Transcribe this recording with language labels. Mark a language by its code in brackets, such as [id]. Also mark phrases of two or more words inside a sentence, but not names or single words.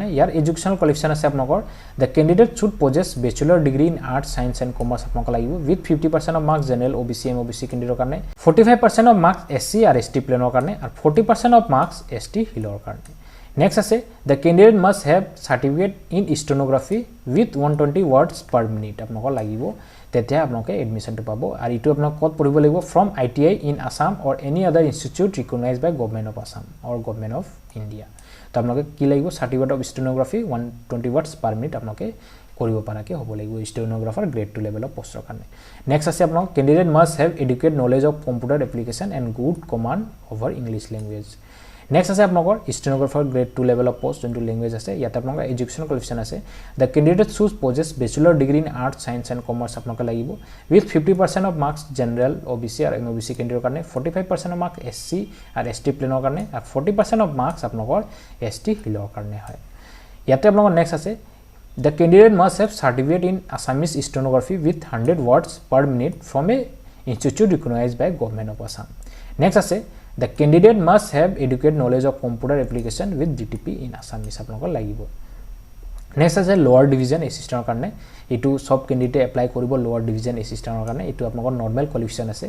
[as] ইয়াৰ [en] educational qualification [as] আছে আপোনালোকৰ [en] the candidate should possess bachelor degree in arts science and commerce [as] আপোনালোকক লাগিব [en] with 50% of marks general [as] OBC MOBC কেণ্ডিডেটৰ কাৰণে, [en] 45% of marks [as] SC আৰু ST প্লেনৰ কাৰণে, আৰু [en] 40% of marks [as] ST হিলৰ কাৰণে। [en] নেক্সট আছে the candidate must have certificate in stenography with 120 words per minute [as] আপোনালোকক লাগিব, তেতিয়া আপোনালোকে এডমিশ্যনটো পাব। আৰু এইটো আপোনাক ক'ত পঢ়িব লাগিব [en] from ITI in Assam or any other institute recognize by Government of Assam or Government of India. [as] তো আপোনালোকে কি লাগিব [en] certificate of stenography 120 words per minute [as] আপোনালোকে কৰিব পৰাকৈ হ'ব লাগিব [en] stenographer grade 2 [as] লেভেলৰ পষ্টৰ কাৰণে। নেক্সট আছে আপোনালোক [en] candidate must have educate knowledge of computer application and good command over English language. [as] নেক্সট আছে আপোনালোকৰ [en] stenographer grade 2 [as] লেভেলৰ পষ্ট যোনটো লেংগুৱেজ আছে, ইয়াতে আপোনালোকৰ [en] education qualification [as] আছে [en] the candidate choose possess bachelor degree in arts science and commerce [as] আপোনালোকে লাগিব [en] with 50% of marks general [as] OBC আৰু MOBC কেণ্ডিডেটৰ কাৰণে, [en] 45% of marks [as] SC আৰু ST প্লেনৰ কাৰণে, আৰু [en] 40% of marks [as] আপোনালোকৰ ST হিলৰ কাৰণে হয়। ইয়াতে আপোনালোকৰ নেক্সট আছে [en] the candidate must have certificate in Assamese stenography with 100 words per minute from a institute recognize by Government of Assam. নেক্সট আছে the candidate must have educate knowledge of computer application with DTP in Assamese [as] আপোনালোকৰ লাগিব। নেক্সট আছে [en] lower division assistant [as] কাৰণে, এইটো চব কেণ্ডিডেটে এপ্লাই কৰিব [en] lower division assistant [as] কাৰণে, এইটো আপোনালোকৰ [en] normal qualification [as] আছে।